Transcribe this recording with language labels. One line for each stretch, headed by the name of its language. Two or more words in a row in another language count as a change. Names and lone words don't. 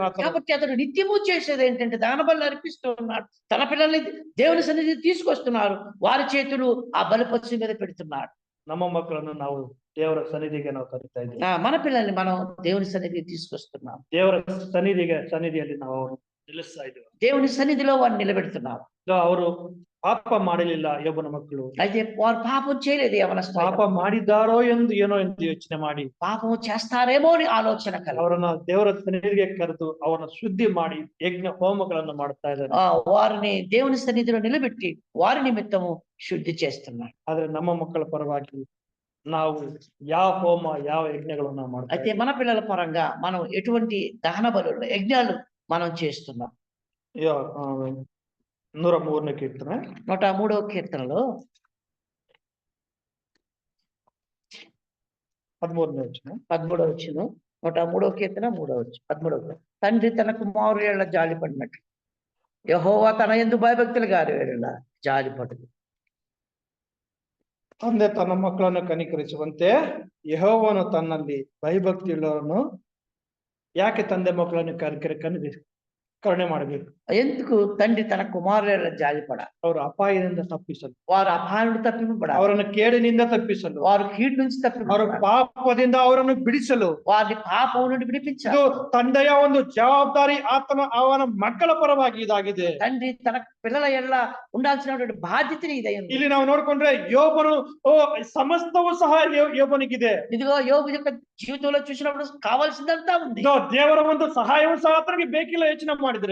Telugu: కాబట్టి అతడు నిత్యము చేసేది ఏంటంటే దాన బలి అర్పిస్తూ ఉన్నాడు. తన పిల్లల్ని దేవుని సన్నిధి తీసుకొస్తున్నారు, వారి చేతులు ఆ బలి పశువు మీద పెడుతున్నాడు.
Kannada: ನಮ್ಮ ಮಕ್ಕಳನ್ನು ನಾವು ದೇವರ ಸನ್ನಿಧಿಗೆ ನಾವು ಕರೀತಾ ಇದ್ದೀವಿ.
Telugu: మన పిల్లల్ని మనం దేవుని సన్నిధికి తీసుకొస్తున్నాం.
Kannada: ದೇವರ ಸನ್ನಿಧಿಯಲ್ಲಿ ನಾವು ನಿಲ್ಲಿಸ್ತಾ ಇದ್ದೀವಿ.
Telugu: దేవుని సన్నిధిలో వారిని నిలబెడుతున్నాం.
Kannada: ಅವರು ಪಾಪ ಮಾಡಲಿಲ್ಲ ಯೋಬನ ಮಕ್ಕಳು.
Telugu: అయితే వారు పాపం చేయలేదు, యవనస్తులు
Kannada: ಪಾಪ ಮಾಡಿದ್ದಾರೋ ಏನೋ ಎಂದು ಯೋಚನೆ ಮಾಡಿ
Telugu: పాపం చేస్తారేమో అని ఆలోచన కల
Kannada: ಅವರನ್ನ ದೇವರ ಸನ್ನಿಧಿಗೆ ಕರೆದು ಅವರನ್ನ ಶುದ್ಧಿ ಮಾಡಿ ಯಜ್ಞ ಹೋಮಗಳನ್ನು ಮಾಡ್ತಾ ಇದ್ದಾರೆ.
Telugu: వారిని దేవుని సన్నిధిలో నిలబెట్టి వారి నిమిత్తము శుద్ధి చేస్తున్నాడు.
Kannada: ಆದ್ರೆ ನಮ್ಮ ಮಕ್ಕಳ ಪರವಾಗಿ ನಾವು ಯಾವ ಹೋಮ ಯಾವ ಯಜ್ಞಗಳನ್ನು ಮಾಡ್ತಾ
Telugu: అయితే మన పిల్లల పరంగా మనం ఎటువంటి దహన బలులు యజ్ఞాలు మనం చేస్తున్నాం.
Kannada: 103ನೇ ಕೀರ್ತನೆ
Telugu: 103వ కీర్తనలో 13ನೇ వచనం 13వ వచనం 103వ కీర్తన 3వ వచనం 13వ వచనం. తండ్రి తన కుమారుల ఎడల జాలిపడినట్లు యెహోవా తన యందు భయభక్తులు గారి ఎడల జాలిపడదు.
Kannada: ತಂದೆ ತನ್ನ ಮಕ್ಕಳನ್ನು ಕನಿಕರಿಸುವಂತೆ ಯೆಹೋವನು ತನ್ನಲ್ಲಿ ಭಯಭಕ್ತಿಯುಳ್ಳವರನ್ನು ಯಾಕೆ ತಂದೆ ಮಕ್ಕಳನ್ನು ಕರುಣೆ ಮಾಡಬೇಕು?
Telugu: ఎందుకు తండ్రి తన కుమారుల ఎడల జాలిపడ?
Kannada: ಅವರು ಅಪಾಯದಿಂದ ತಪ್ಪಿಸಲು,
Telugu: వారు అపాయుడు తప్పింపబడ,
Kannada: ಅವರನ್ನು ಕೇಡಿನಿಂದ ತಪ್ಪಿಸಲು,
Telugu: వారు కీడు నుంచి
Kannada: ಅವರ
Telugu: తప్పింపబడ,
Kannada: ಪಾಪದಿಂದ ಅವರನ್ನು ಬಿಡಿಸಲು,
Telugu: వారిని పాపం నుండి విడిపించాలి.
Kannada: ಇದು ತಂದೆಯ ಒಂದು ಜವಾಬ್ದಾರಿ. ಅವನ ಮಕ್ಕಳ ಪರವಾಗಿ ಇದಾಗಿದೆ.
Telugu: తండ్రి తన పిల్లల ఎడల ఉండాల్సినటువంటి బాధ్యతని ఇదై ఉంది.
Kannada: ಇಲ್ಲಿ ನಾವು ನೋಡ್ಕೊಂಡ್ರೆ ಯೋಬನು ಸಮಸ್ತವೂ ಸಹ ಯೋಬನಿಗಿದೆ.
Telugu: ఇదిగో యోబు యొక్క జీవితంలో చూసినప్పుడు కావాల్సిందంతా ఉంది.
Kannada: ದೇವರ ಒಂದು ಸಹಾಯವೂ ಸಹ ಆತನಿಗೆ ಬೇಕಿಲ್ಲ. ಯೋಚನೆ ಮಾಡಿದ್ರೆ